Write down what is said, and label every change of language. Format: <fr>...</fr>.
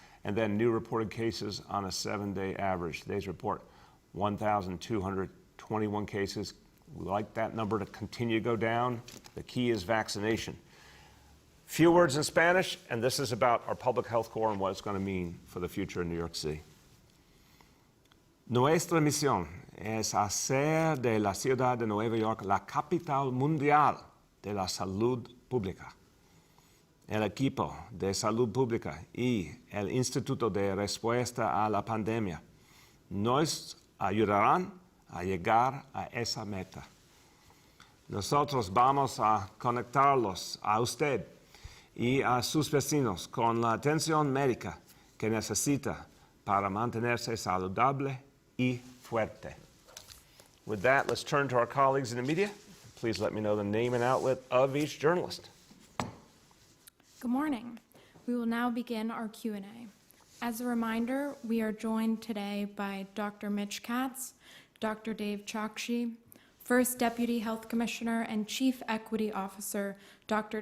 <en>And then new reported cases on a 7-day average. Today's report, 1,221 cases. We like that number to continue to go down. The key is vaccination. Few words in Spanish, and this is about our public health corps and what it's going to mean for the future in New York City.</en> <es>Nuestra misión es hacer de la ciudad de Nueva York la capital mundial de la salud pública. El equipo de salud pública y el Instituto de Respuesta a la Pandemia nos ayudarán a llegar a esa meta. Nosotros vamos a conectarlos a usted y a sus vecinos con la atención médica que necesita para mantenerse saludable y fuerte.</es> <en>With that, let's turn to our colleagues in the media. Please let me know the name and outlet of each journalist. Good morning. We will now begin our Q&A. As a reminder, we are joined today by Dr. Mitch Katz, Dr. Dave Chokshi, First Deputy Health Commissioner and Chief Equity Officer, Dr.</en>